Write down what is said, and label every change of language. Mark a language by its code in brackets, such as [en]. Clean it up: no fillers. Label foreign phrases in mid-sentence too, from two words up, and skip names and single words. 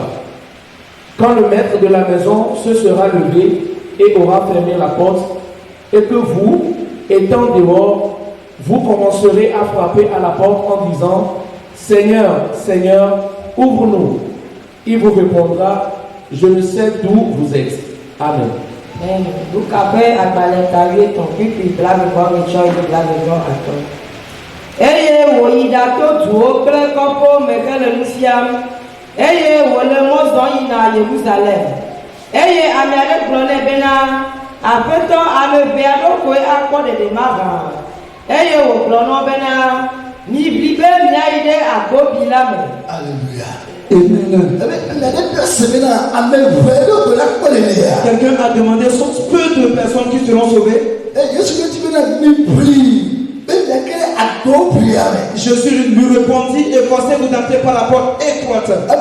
[fr] Quand le maître de la maison se sera levé et aura fermé la porte, et que vous, étant dehors, vous commencerez à frapper à la porte en disant, Seigneur, Seigneur, ouvre-nous. Il vous répondra, je ne sais d'où vous êtes. Amen. [ee] Eye wole mɔzɔ yina Yerusalem. Eye ame aɖe gblɔ nɛ bena aƒetɔ ame ʋɛ aɖewo koe akpɔ ɖeɖema hã. Eye wògblɔ nɔ bena mibli be miayi ɖe agbobi la me. [fr] Quelqu'un a demandé sont peu de personnes qui seront sauvées. Jésus lui répondit, efforcez-vous d'entrer par la porte étroite.